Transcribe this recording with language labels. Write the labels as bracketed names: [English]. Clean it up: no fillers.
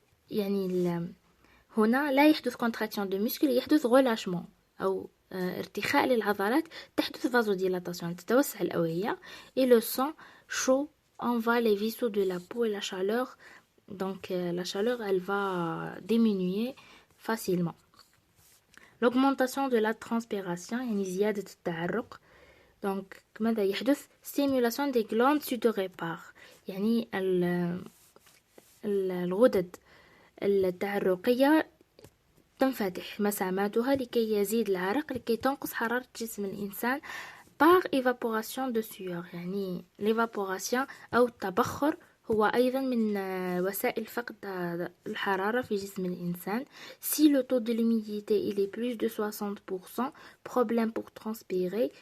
[Arabic] يعني هنا لا يحدث [French] contraction de muscles, يحدث relâchement [Arabic] أو ارتخاء للعضلات تحدث [French] vasodilatation [Arabic] تتوسع الأوعية [French] et le sang chaud envahit les vaisseaux de la peau et la chaleur. Donc la chaleur elle va diminuer facilement. L'augmentation de la transpiration [Arabic] يعني زيادة التعرق. Donc ماذا يحدث؟ [French] stimulation des glandes sudoripare [Arabic] يعني الغدد التعرقية تنفتح مساماتها لكي يزيد العرق لكي تنقص حرارة جسم الإنسان [French] par évaporation de sueur. [Arabic] يعني l'évaporation أو التبخر هو أيضا من وسائل فقد الحرارة في جسم الإنسان. [French] Si le taux de l'humidité il est plus de 60%, problème pour transpirer.